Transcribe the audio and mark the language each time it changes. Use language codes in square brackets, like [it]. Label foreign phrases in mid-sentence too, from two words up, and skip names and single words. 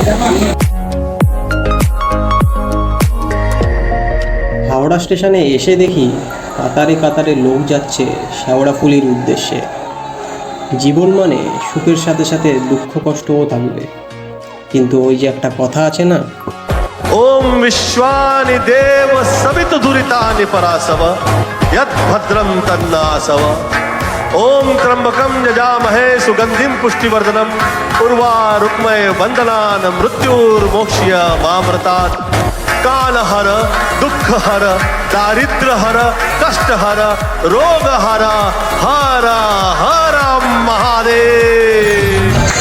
[bn] হাওড়া স্টেশনে এসে দেখি কাতারে কাতারে লোক যাচ্ছে শেওড়াফুলির উদ্দেশ্যে। জীবন মানে সুখের সাথে সাথে দুঃখ কষ্টও থাকবে, কিন্তু ওই যে একটা কথা আছে না, [sa] ओम विश्वानि देव सवित दुरितानि परासव यत् भद्रं तन्नासव ओम त्र्यंबकं यजामहे सुगंधिं पुष्टिवर्धनम उर्वारुक्मये वंदनान् मृत्युर्मोक्ष्य मामृतात् कालहर दुःखहर दारिद्र्यहर कष्टहर रोगहर हर हर महादेव।